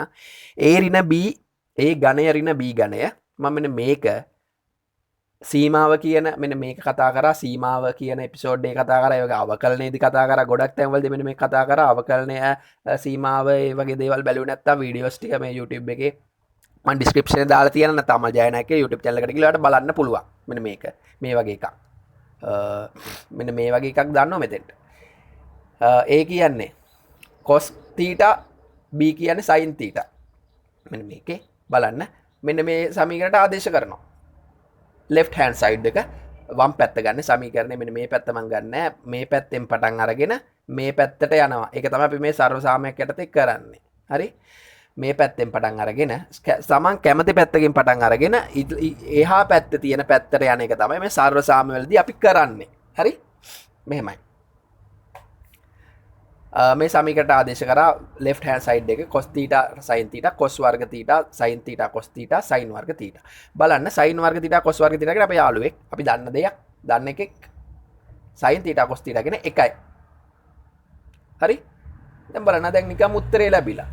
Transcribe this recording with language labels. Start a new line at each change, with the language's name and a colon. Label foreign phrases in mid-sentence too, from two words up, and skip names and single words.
Sinhala: A ඍණ B A ගණය ඍණ B ගණය මම මෙන්න මේක සීමාව කියන මෙන්න මේක කතා කරා සීමාව කියන එපිසෝඩ් එක කතා කරා ඒ වගේ අවකලනයේදී කතා කරා ගොඩක් තැන්වලදී මෙන්න මේක කතා කරා අවකලනය සීමාව ඒ වගේ දේවල් බැලුවේ නැත්තම් වීඩියෝස් ටික මේ YouTube එකේ මම ඩිස්ක්‍රිප්ෂන් එකේ දාලා තියෙනවා නැත්නම් අමල් ජයනායකගේ YouTube channel එකට ගිහලා බලන්න පුළුවන්. මෙන්න මේක මේ වගේ එකක්. මෙන්න මේ වගේ එකක් දාන්නවා මෙතෙන්ට. A කියන්නේ cos θ B කියන්නේ sin θ. මෙන්න මේකේ බලන්න මෙන්න මේ සමීකරණයට ආදේශ කරනවා.
English: left hand side
Sinhala: එක වම් පැත්ත ගන්න සමීකරණය මෙන්න මේ පැත්ත මම ගන්න මේ පැත්තෙන් පටන් අරගෙන මේ පැත්තට යනවා. ඒක තමයි අපි මේ සර්ව සාමයක් යටතේ කරන්නේ. හරි? මේ පැත්තෙන් පටන් අරගෙන සමන් කැමති පැත්තකින් පටන් අරගෙන එහා පැත්තේ තියෙන පැත්තට යන එක තමයි මේ සර්ව සාම වලදී අපි කරන්නේ. හරි? මෙහෙමයි. මේ සමීකරණයට ආදේශ කරා
English: left hand side
Sinhala: එක cos θ sin θ cos වර්ග θ sin θ cos θ sin වර්ග θ. බලන්න sin වර්ග θ cos වර්ග θ කියන අපේ යාළුවෙක් අපි දන්න දෙයක් දන්න එකෙක් sin θ cos θ කියන එකයි. හරි? දැන් බලන්න දැන් නිකම් උත්තරේ ලැබිලා.